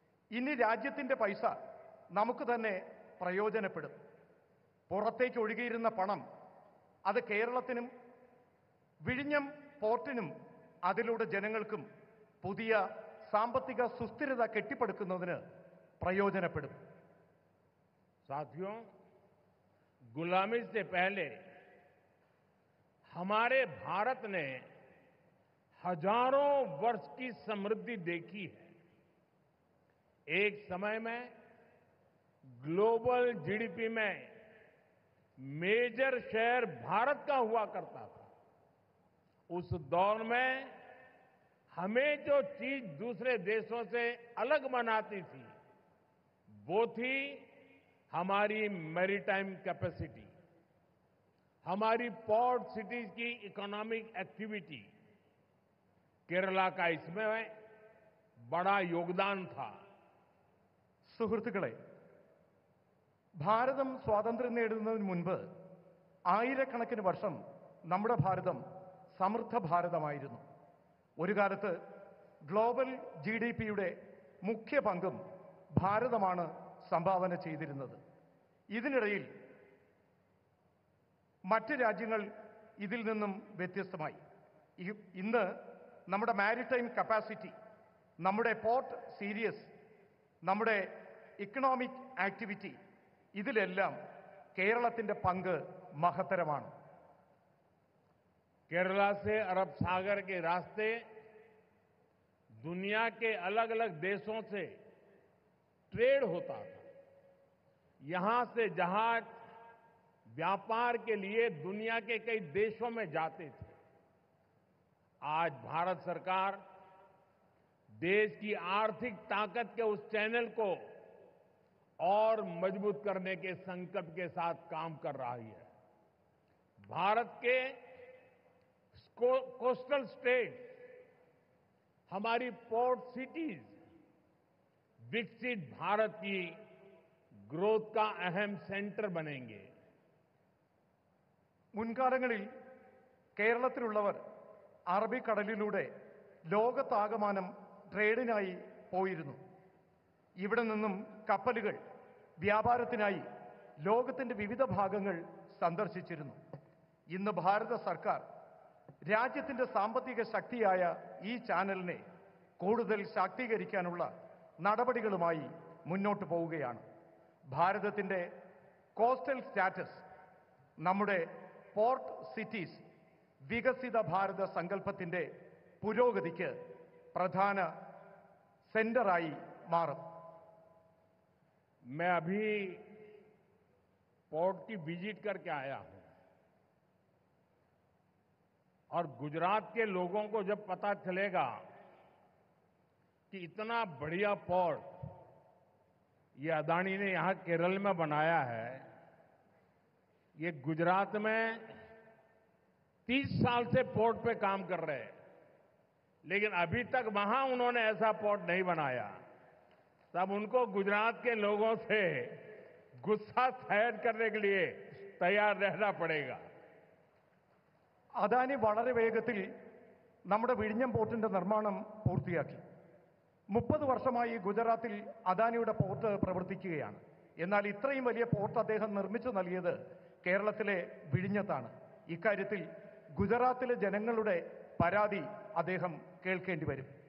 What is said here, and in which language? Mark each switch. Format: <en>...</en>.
<ml>ഇനി രാജ്യത്തിന്റെ പൈസ നമുക്ക് തന്നെ പ്രയോജനപ്പെടും. പുറത്തേക്ക് ഒഴുകിയിരുന്ന പണം അത് കേരളത്തിനും വിഴിഞ്ഞം പോർട്ടിനും അതിലൂടെ ജനങ്ങൾക്കും പുതിയ സാമ്പത്തിക സുസ്ഥിരത കെട്ടിപ്പടുക്കുന്നതിന് പ്രയോജനപ്പെടും.</ml> <hi>साथियों, गुलामी से पहले हमारे भारत ने हजारों वर्ष की समृद्धि देखी है. एक समय में ग्लोबल जीडीपी में मेजर शेयर भारत का हुआ करता था. उस दौर में हमें जो चीज दूसरे देशों से अलग बनाती थी वो थी हमारी मैरीटाइम कैपेसिटी, हमारी पोर्ट सिटीज की इकोनॉमिक एक्टिविटी. केरला का इसमें बड़ा योगदान था.</hi> <ml>സുഹൃത്തുക്കളെ, ഭാരതം സ്വാതന്ത്ര്യം നേടുന്നതിന് മുൻപ് ആയിരക്കണക്കിന് വർഷം നമ്മുടെ ഭാരതം സമൃദ്ധ ഭാരതമായിരുന്നു. ഒരു കാലത്ത് ഗ്ലോബൽ GDP-യുടെ മുഖ്യ പങ്കും ഭാരതമാണ് സംഭാവന ചെയ്തിരുന്നത്. ഇതിനിടയിൽ മറ്റ് രാജ്യങ്ങൾ ഇതിൽ നിന്നും വ്യത്യസ്തമായി. ഇന്ന് നമ്മുടെ മാരിടൈം കപ്പാസിറ്റി, നമ്മുടെ പോർട്ട് സീരീസ്, നമ്മുടെ ഇക്കണോമിക് ആക്ടിവിറ്റി, ഇതിലെല്ലാം കേരളത്തിന്റെ പങ്ക് മഹത്തരമാണ്.</ml> <hi>केरला से अरब सागर के रास्ते दुनिया के अलग अलग देशों से ट्रेड होता था. यहां से जहाज व्यापार के लिए दुनिया के कई देशों में जाते थे. आज भारत सरकार देश की आर्थिक ताकत के उस चैनल को और मजबूत करने के संकल्प के साथ काम कर रही है. भारत के कोस्टल स्टेट, हमारी पोर्ट सिटीज विकसित भारत की ग्रोथ का अहम सेंटर बनेंगे.</hi> <ml>മുൻകാലങ്ങളിൽ കേരളത്തിലുള്ളവർ അറബിക്കടലിലൂടെ ലോകത്താകമാനം ട്രേഡിനായി പോയിരുന്നു. ഇവിടെ നിന്നും കപ്പലുകൾ വ്യാപാരത്തിനായി ലോകത്തിന്റെ വിവിധ ഭാഗങ്ങൾ സന്ദർശിച്ചിരുന്നു. ഇന്ന് ഭാരത സർക്കാർ രാജ്യത്തിന്റെ സാമ്പത്തിക ശക്തിയായ ഈ ചാനലിനെ കൂടുതൽ ശാക്തീകരിക്കാനുള്ള നടപടികളുമായി മുന്നോട്ട് പോവുകയാണ്. ഭാരതത്തിൻ്റെ കോസ്റ്റൽ സ്റ്റാറ്റസ് നമ്മുടെ പോർട്ട് സിറ്റീസ് വികസിത ഭാരത സങ്കല്പത്തിൻ്റെ പുരോഗതിക്ക് പ്രധാന സെന്ററായി മാറും.</ml> <hi>मैं अभी पोर्ट की विजिट करके आया हूं और गुजरात के लोगों को जब पता चलेगा कि इतना बढ़िया पोर्ट ये अदानी ने यहां केरल में बनाया है, ये गुजरात में 30 साल से पोर्ट पे काम कर रहे हैं, लेकिन अभी तक वहां उन्होंने ऐसा पोर्ट नहीं बनाया, तब उनको गुजरात के लोगों से गुस्सा सहन करने के लिए तैयार रहना पड़ेगा.</hi> <ml>അദാനി വളരെ വേഗത്തിൽ നമ്മുടെ വിഴിഞ്ഞം പോർട്ടിന്റെ നിർമ്മാണം പൂർത്തിയാക്കി. 30 വർഷമായി ഗുജറാത്തിൽ അദാനിയുടെ പോർട്ട് പ്രവർത്തിക്കുകയാണ്. എന്നാൽ ഇത്രയും വലിയ പോർട്ട് അദ്ദേഹം നിർമ്മിച്ചു നൽകിയത് കേരളത്തിലെ വിഴിഞ്ഞത്താണ്. ഇക്കാര്യത്തിൽ ഗുജറാത്തിലെ ജനങ്ങളുടെ പരാതി അദ്ദേഹം കേൾക്കേണ്ടി വരും.</ml>